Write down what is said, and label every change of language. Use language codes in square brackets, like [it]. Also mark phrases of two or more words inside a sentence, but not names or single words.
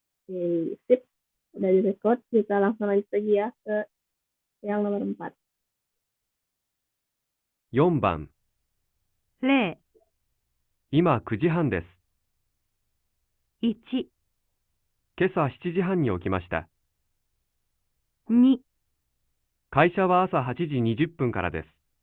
[id] Oke, sip. Udah direcord, kita langsung lanjut lagi ya ke yang nomor 4. [ja] 4 番、 0、今9時半です。 1、今朝7時半に起きました。 2、会社は朝8時20分からです。